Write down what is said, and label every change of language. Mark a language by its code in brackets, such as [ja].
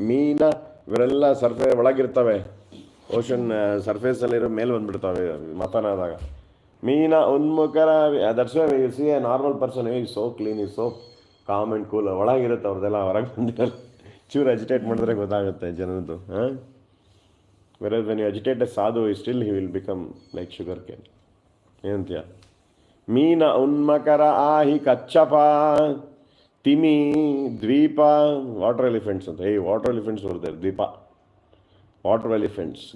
[kn] Meena ಇವರೆಲ್ಲ ಒಳಗಿರ್ತವೆ. Ocean ಸರ್ಫೇಸಲ್ಲಿರೋ ಮೇಲೆ ಬಂದುಬಿಡ್ತವೆ ಮತನ ಆದಾಗ. [sa] Meena Unmukara, [en] that's why you see a normal person, he's so clean, he's so calm and cool. [kn] ಒಳಗಿರುತ್ತೆ ಅವ್ರದ್ದೆಲ್ಲ ಹೊರಗೆ ಬಂದಿರಲ್ಲ ಚೂರು ಅಜಿಟೇಟ್ ಮಾಡಿದ್ರೆ ಗೊತ್ತಾಗುತ್ತೆ ಜನದ್ದು. [en] Whereas when you agitate a sadhu, he will become like sugar cane. [kn] ಏನಂತೀಯ? [sa] ಮೀನ ಉನ್ಮಕರ ಆಹಿ ಕಚ್ಚಪ ತಿಮಿ ದ್ವೀಪ [en] water elephants [sa] ಅಂತ. [kn] Water elephants ಬರ್ತಾರೆ ದ್ವೀಪ ವಾಟರ್ ಎಲಿಫೆಂಟ್ಸ್.